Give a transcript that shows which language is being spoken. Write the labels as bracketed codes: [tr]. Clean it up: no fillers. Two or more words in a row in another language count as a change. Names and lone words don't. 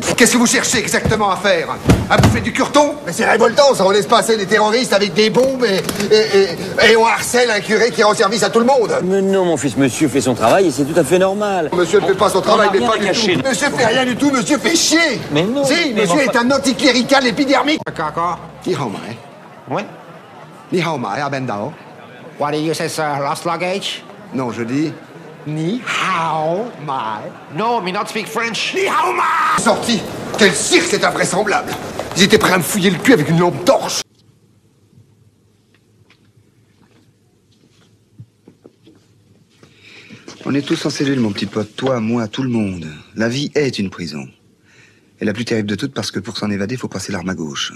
[fr] Qu'est-ce que vous cherchez exactement à faire? À bouffer du curton? Mais c'est révoltant, ça. On laisse passer les terroristes avec des bombes et on harcèle un curé qui rend service à tout le monde. Mais non, mon fils, monsieur fait son travail et c'est tout à fait normal. Monsieur ne fait pas son travail, mais pas du tout. Monsieur fait rien du tout, monsieur fait chier. Mais non. Si, monsieur est un anticlérical épidermique. [zh] 你好吗. Oui. 你好吗, Abendao. [en] What do you say, sir? Lost luggage? [fr] Non, je dis... [zh] 你好吗. No, [en] me not speak French. [zh] 你好吗. [fr] Sorti. Quel cirque, c'est invraisemblable. Ils étaient prêts à me fouiller le cul avec une lampe torche. On est tous en cellule, mon petit pote. Toi, moi, tout le monde. La vie est une prison. Et la plus terrible de toutes parce que pour s'en évader, faut passer l'arme à gauche.